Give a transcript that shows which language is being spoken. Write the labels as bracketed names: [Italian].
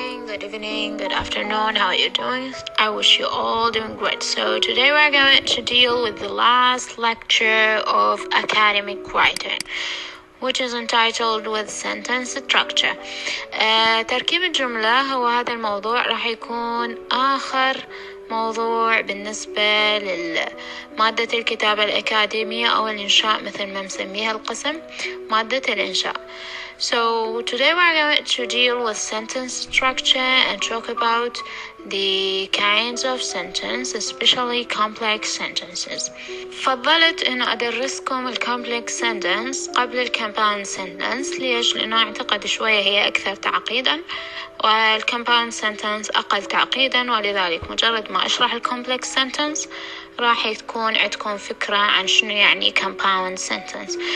[English] good evening, good afternoon, how are you doing? I wish you all doing great. So today we're going to deal with the last lecture of academic writing, which is entitled with sentence structure. [Arabic] تركيب الجملة هو هذا الموضوع، راح يكون آخر موضوع بالنسبة لمادة الكتابة الأكاديمية أو الإنشاء مثل ما مسميها القسم، مادة الإنشاء. [English] So today we're going to deal with sentence structure and talk about the kinds of sentence, especially complex sentences. [Arabic] فضلت إنه أدرسكم ال complex sentence قبل ال compound sentence. ليش؟ لأنه أعتقد شوية هي أكثر تعقيدا وال compound sentence أقل تعقيدا، ولذلك مجرد ما أشرح ال complex sentence راح تكون عندكم فكرة عن شنو يعني compound sentence.